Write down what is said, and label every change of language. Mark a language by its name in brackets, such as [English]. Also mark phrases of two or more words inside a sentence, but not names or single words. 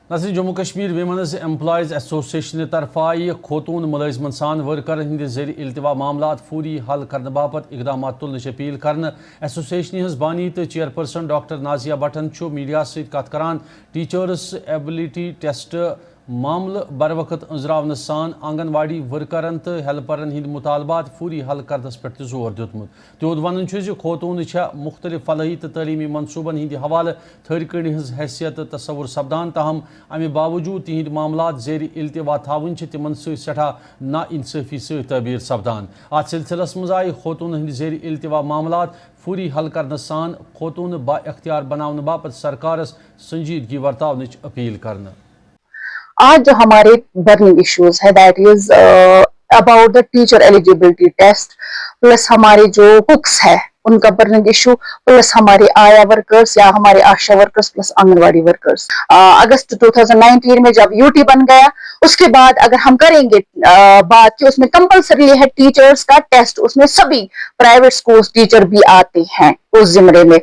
[Kashmiri] نظر جموں کشمیر ویمنز ایمپلائیز ایسوسیشن طرف خوتون ملازمن سان ورکرن ہند زیر التوا معاملات فوری حل کرنے باپت اقدامات تلنچ اپیل کرنے ایسوسیشن ہز بانی تو چیئرپرسن ڈاکٹر نازیہ بٹن میڈیا ست کت کران [English] teachers ability test [Kashmiri] معاملہ بر وقت انزراون سان آنگن واڑی ورکرن تو ہیلپرن ہند مطالبات فوری حل کرنس پہ زور دیتمت تہد ون خوتون مختلف فلاحی تو تعلیمی منصوبن ہند حوالہ تھر کڑی ہز حیثیت تصور سپدان تاہم امہ باوجود تہند معاملات زیر التوا تھاون تمن سٹھا نا انصافی ست تعبیر سپدان ات سلسلس مز آئی خوتون ہند زیر التوا معاملات فوری حل کرنس سان خوتون با اختیار بناؤن باپت سرکارس سنجیدگی ورتاونچ اپیل کرنا. [Urdu] آج جو ہمارے [English] burning issues [Urdu] ہے [English] that is about the teacher eligibility test plus [Urdu] ہمارے جو کوکس ہے ان کا [English] burning issue plus [Urdu] ہمارے آیا ورکرز یا ہمارے آشا [English] workers plus [Urdu] آنگن واڑی ورکرز. اگست 2019 میں جب یوٹی بن گیا اس کے بعد اگر ہم کریں گے بات کہ اس میں کمپلسری ہے ٹیچرز کا ٹیسٹ، اس میں سبھی [English] private schools teacher [Urdu] بھی آتے ہیں اس زمرے میں.